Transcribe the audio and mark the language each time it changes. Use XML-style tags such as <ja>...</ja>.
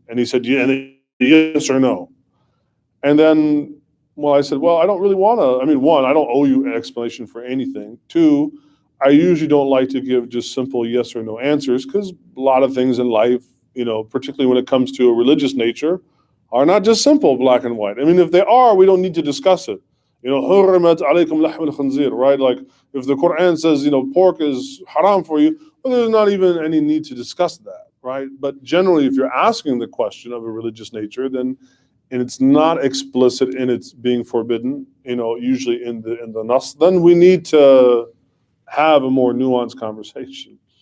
<en>And he said, yeah, yes or no. And then, I said, I don't really want to. I mean, one, I don't owe you an explanation for anything. Two, I usually don't like to give just simple yes or no answers, because a lot of things in life, particularly when it comes to a religious nature, are not just simple black and white. I mean, if they are, we don't need to discuss it.</en> <ar>حُرِّمَتْ عَلَيْكُمْ لَحْمُ الْخِنْزِيرِ, right?</ar> <en>Like if the Quran says, pork is haram for you, there's not even any need to discuss that, right? But generally, if you're asking the question of a religious nature, then, and it's not explicit in its being forbidden, usually in the nas, then we need to have a more nuanced conversation.</en>